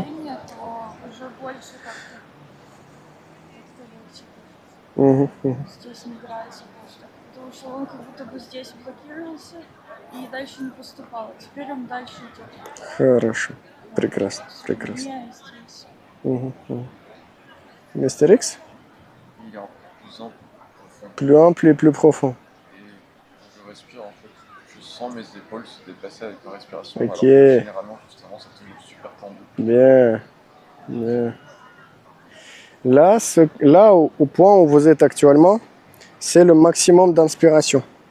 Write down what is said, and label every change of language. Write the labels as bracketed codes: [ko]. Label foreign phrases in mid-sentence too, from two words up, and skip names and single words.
[ru] движение, то уже больше как-то легче. Угу. Угу. Здесь не играется воздух, потому что он как будто бы здесь блокировался и дальше не поступал. Теперь он дальше идет. Хорошо. Прекрасно. Прекрасно. Я здесь. Угу. Угу. Мистер Икс? [fr] Il est en plus ample, profond. Plus ample et plus profond. Et je respire en fait. Je sens mes épaules se déplacer avec ma respiration. Ok. Alors que généralement, justement, c'est toujours super tendu. Bien. Bien. Là, au point où vous êtes actuellement, c'est le maximum d'inspiration.